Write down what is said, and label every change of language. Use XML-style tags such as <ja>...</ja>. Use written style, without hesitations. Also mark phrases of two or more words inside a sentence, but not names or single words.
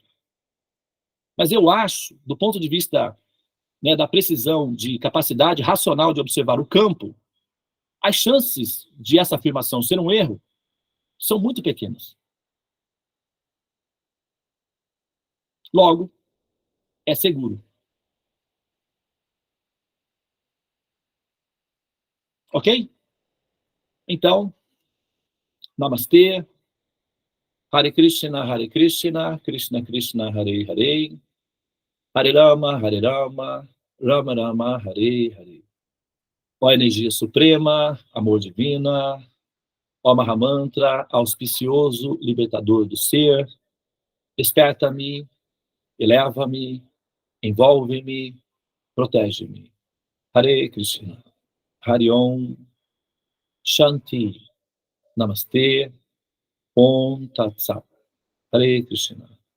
<pt>Mas eu acho, do ponto de vista da precisão, de capacidade racional de observar o campo, as chances de essa afirmação ser um erro são muito pequenas. Logo, é seguro. Ok? Então, Namastê.</pt> <sa>हरे कृष्ण, कृष्ण कृष्ण, हरे हरे. हरे राम, राम राम, हरे हरे.</sa> <pt>Ó energia suprema, amor divina, ó Mahamantra, auspicioso, libertador do ser, desperta-me, eleva-me, envolve-me, protege-me.</pt> <sa>हरे कृष्ण, हरे ॐ, शान्ति, नमस्ते, ॐ तत् सत्. हरे कृष्ण.</sa>